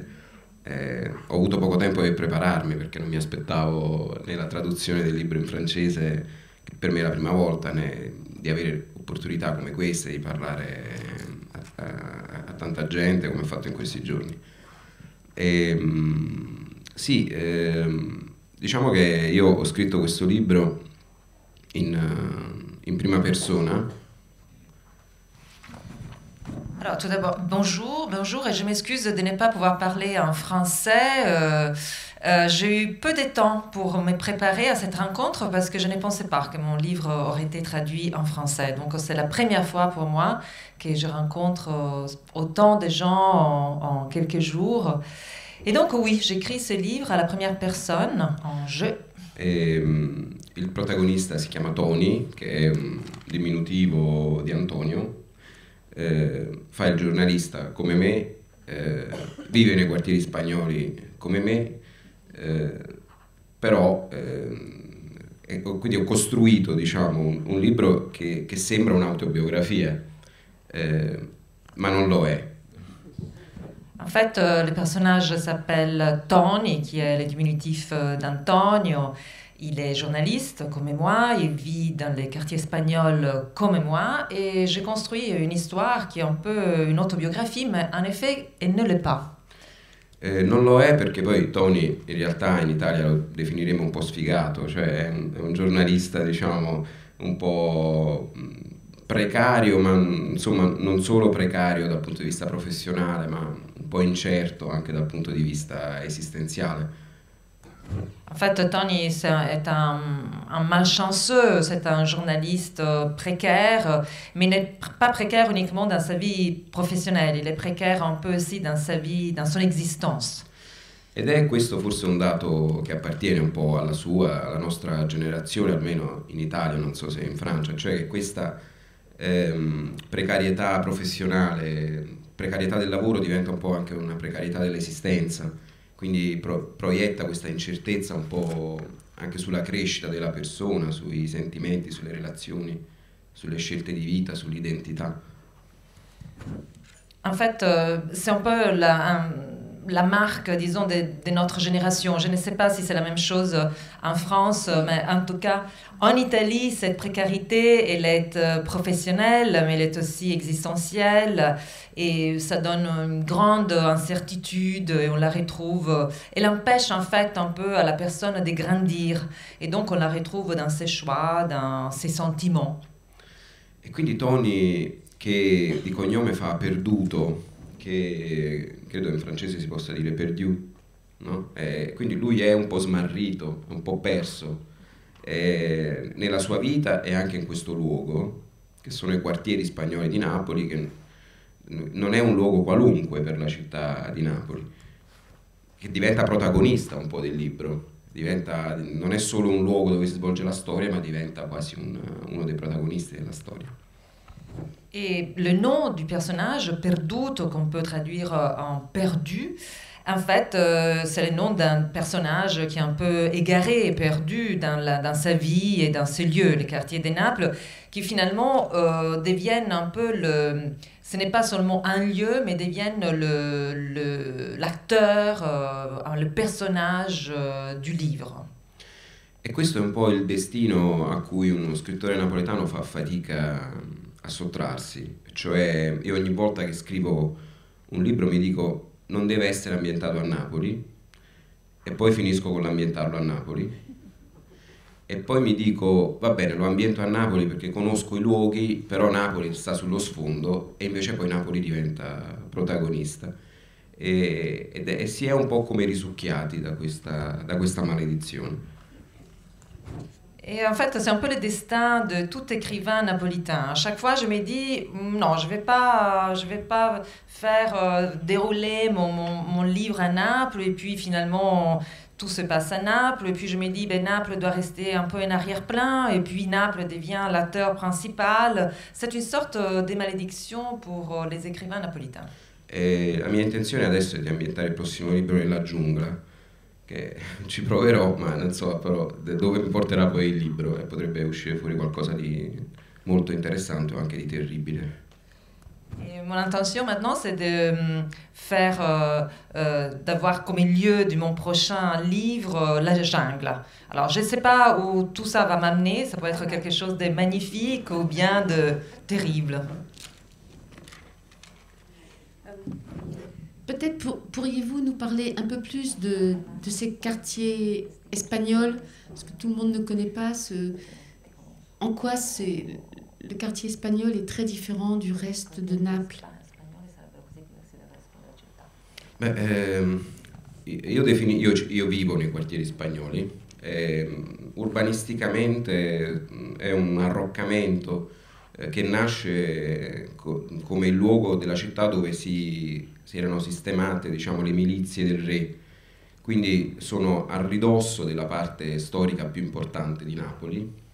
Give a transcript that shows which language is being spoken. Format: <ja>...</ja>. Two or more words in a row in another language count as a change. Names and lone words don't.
<it>Ho avuto poco tempo per prepararmi perché non mi aspettavo né la traduzione del libro in francese, che per me è la prima volta, né di avere opportunità come queste di parlare a tanta gente come ho fatto in questi giorni. Diciamo che io ho scritto questo libro in prima persona</it> <fr>Alors, tout d'abord, bonjour, et je m'excuse de ne pas pouvoir parler en français. J'ai eu peu de temps pour me préparer à cette rencontre parce que je ne pensais pas que mon livre aurait été traduit en français. Donc, c'est la première fois pour moi que je rencontre autant de gens en quelques jours. Et donc, oui, j'écris ce livre à la première personne, en je.</fr> <it>Il protagonista si chiama Tony, che è un diminutivo di Antonio. Fa il giornalista come me, vive nei quartieri spagnoli come me, però quindi ho costruito, diciamo, un libro che sembra un'autobiografia, ma non lo è.</it> <fr>En fait, le personnage s'appelle Tony, qui est le diminutif d'Antonio. Il est journaliste comme moi, il vit dans les quartiers espagnols comme moi, et j'ai construit une histoire qui est un peu une autobiographie, mais en effet, elle ne l'est pas.</fr> <it>Non lo è perché poi Tony in realtà in Italia lo definiremo un po' sfigato, cioè è un giornalista, diciamo, un po' precario, ma insomma non solo precario dal punto di vista professionale, ma un po' incerto anche dal punto di vista esistenziale.</it> <fr>En fait, Tony est un malchanceux, c'est un journaliste précaire, mais il n'est pas précaire uniquement dans sa vie professionnelle, il est précaire un peu aussi dans sa vie, dans son existence.</fr> <it>Ed è questo forse un dato che appartiene un po' alla nostra generazione, almeno in Italia, non so se in Francia, cioè che questa precarietà professionale, precarietà del lavoro diventa un po' anche una precarietà dell'esistenza. Quindi proietta questa incertezza un po' anche sulla crescita della persona, sui sentimenti, sulle relazioni, sulle scelte di vita, sull'identità.</it> <fr>En fait, c'est un peu la marque, disons, de notre génération. Je ne sais pas si c'est la même chose en France, mais en tout cas, en Italie, cette précarité, elle est professionnelle, mais elle est aussi existentielle, et ça donne une grande incertitude, et on la retrouve, elle empêche en fait un peu à la personne de grandir, et donc on la retrouve dans ses choix, dans ses sentiments.</fr> <it>E quindi Tony, che di cognome fa Perduto, che credo in francese si possa dire perdu, no? Quindi lui è un po' smarrito, un po' perso nella sua vita e anche in questo luogo, che sono i quartieri spagnoli di Napoli, che non è un luogo qualunque per la città di Napoli, che diventa protagonista un po' del libro, non è solo un luogo dove si svolge la storia, ma diventa quasi uno dei protagonisti della storia.</it> <fr>Et le nom du personnage, Perduto, qu'on peut traduire en perdu, en fait, c'est le nom d'un personnage qui est un peu égaré, perdu dans sa vie et dans ses lieux, les quartiers de Naples, qui finalement deviennent un peu ce n'est pas seulement un lieu, mais deviennent l'acteur, le personnage du livre.</fr> <it>E questo è un po' il destino a cui uno scrittore napoletano fa fatica a sottrarsi, cioè io ogni volta che scrivo un libro mi dico non deve essere ambientato a Napoli, e poi finisco con l'ambientarlo a Napoli, e poi mi dico va bene, lo ambiento a Napoli perché conosco i luoghi, però Napoli sta sullo sfondo, e invece poi Napoli diventa protagonista, e si è un po' come risucchiati da questa maledizione.</it> <fr>Et en fait, c'est un peu le destin de tout écrivain napolitain. À chaque fois, je me dis, non, je vais pas faire dérouler mon livre à Naples, et puis finalement, tout se passe à Naples, et puis je me dis, ben, Naples doit rester un peu en arrière-plan, et puis Naples devient l'acteur principal. C'est une sorte de malédiction pour les écrivains napolitains.</fr> <it>E la mia intenzione adesso è di ambientare il prossimo libro nella giungla, che ci proverò, ma non so però dove mi porterà poi il libro, e potrebbe uscire fuori qualcosa di molto interessante o anche di terribile.</it> <fr>Et mon intention maintenant, c'est de faire, d'avoir comme lieu de mon prochain livre la jungle. Alors, je ne sais pas où tout ça va m'amener, ça peut être quelque chose de magnifique ou bien de terrible. Peut-être pourriez-vous nous parler un peu plus de ces quartiers espagnols, parce que tout le monde ne connaît pas en quoi le quartier espagnol est très différent du reste de Naples.</fr> <it>Io vivo nei quartieri spagnoli, urbanisticamente è un arroccamento che nasce come il luogo della città dove si erano sistemate, diciamo, le milizie del re, quindi sono a ridosso della parte storica più importante di Napoli.</it>